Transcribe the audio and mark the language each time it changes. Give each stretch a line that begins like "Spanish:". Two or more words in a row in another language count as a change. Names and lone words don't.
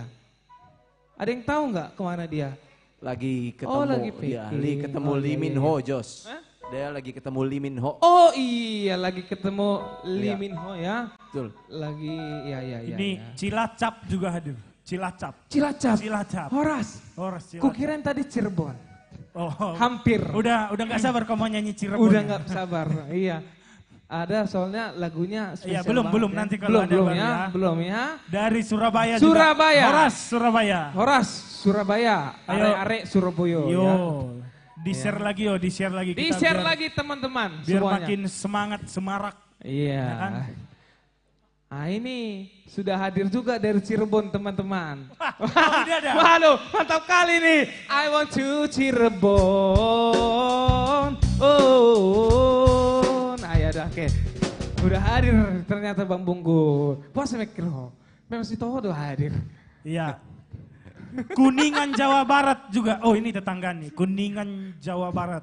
Indonesian: Ada yang tahu nggak kemana dia? Lagi ketemu, Oh, lagi dia packing. ketemu Oh, Lee iya, Min iya. Ho, Jos. Hah? Dia lagi ketemu Lee Min Ho. Oh iya, lagi ketemu Lee Iya. Min Ho ya. Betul. Lagi, ya. Ini Cilacap juga hadir. Cilacap. Cilacap. Cilacap. Horas. Horas Cilacap. Kukirain tadi Cirebon. Oh, Hampir. udah nggak sabar kau mau nyanyi Cirebon. Udah ya? nggak sabar. Iya. Ada soalnya lagunya Iya, spesial banget belum ya. nanti kalau ada belum baru ya, ya. belum ya. Dari Surabaya juga. Surabaya. Horas Surabaya. Horas Surabaya. Ayo. Are-are Surabaya Yo, ya. di-share lagi yo, di-share lagi kita. Di-share biar- lagi teman-teman Biar semuanya. makin semangat, semarak. Iya. Ya kan? Nah ini sudah hadir juga dari Cirebon teman-teman. udah ada. Waduh, mantap kali nih.
English: I want to Cirebon.
Indonesian: Oh, nah ya udah oke. Udah hadir ternyata Bang Bunggu. Puasa mikro. Memang si Toho udah hadir. Iya. Kuningan Jawa Barat juga. Oh ini tetangga nih. Kuningan Jawa Barat.